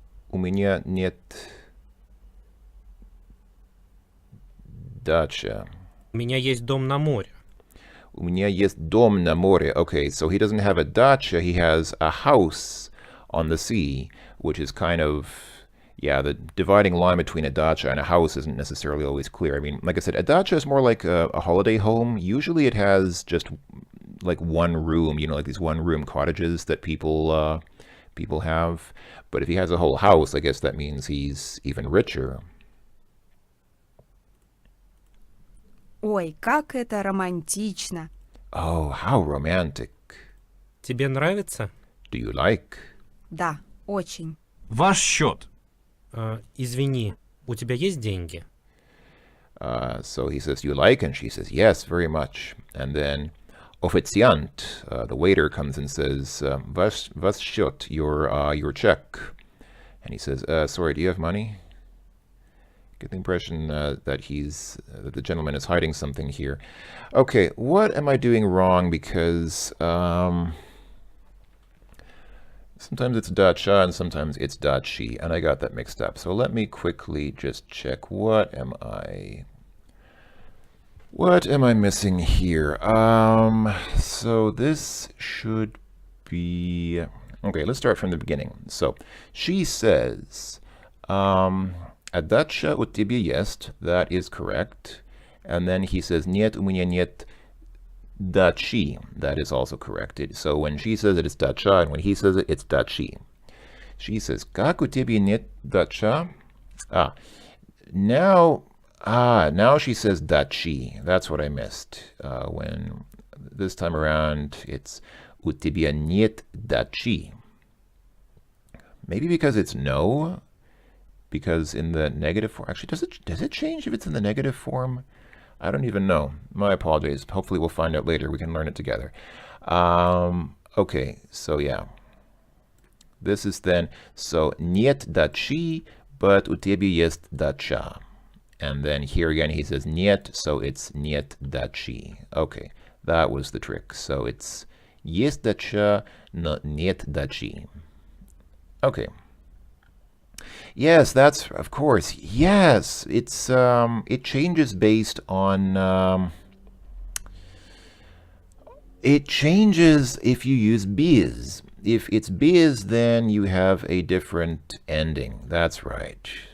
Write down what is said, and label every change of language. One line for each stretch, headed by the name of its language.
Russian: У меня нет dacha. У меня есть дом на море. У меня есть дом на море.
English: Okay, so he doesn't have a dacha, he has a house on the sea, which is kind of, yeah, the dividing line between a dacha and a house isn't necessarily always clear. I mean, like I said, a dacha is more like a holiday home. Usually it has just like one room, like these one-room cottages that people have. But if he has a whole house, I guess that means he's even richer.
Russian: Ой, как это романтично.
English: Oh, how romantic.
Russian: Тебе нравится?
English: Do you like?
Russian: Да, очень. Ваш счет. Извини, у тебя есть деньги?
English: So he says, you like? And she says, yes, very much. And then, Offiziant, the waiter, comes and says, was счет, your check? And he says, sorry, do you have money? Get the impression that that the gentleman is hiding something here. Okay, what am I doing wrong? Because sometimes it's dacha and sometimes it's dachi, and I got that mixed up. So let me quickly just check. What am I missing here? So this should be... Okay, let's start from the beginning. So she says, a dacha
Russian: у тебя есть,
English: that is correct. And then he says,
Russian: нет, у меня нет дачи,
English: that is also corrected. So when she says it, it's dacha, and when he says it, it's dachi. She says,
Russian: как у тебя нет дача?
English: Now she says dachi. That's what I missed. When this time around, it's
Russian: у тебя нет дачи.
English: Maybe because it's no. Because in the negative form, actually, does it change if it's in the negative form? I don't even know. My apologies. Hopefully we'll find out later. We can learn it together. Okay, so yeah. This is then, so
Russian: нет дачи,
English: but
Russian: у тебя есть дача.
English: And then here again he says нет, so it's
Russian: нет дачи.
English: Okay, that was the trick. So it's
Russian: есть дача, но нет дачи.
English: Okay. Yes, that's, of course, yes, it's, it changes based on, it changes if you use biz. If it's biz, then you have a different ending. That's right.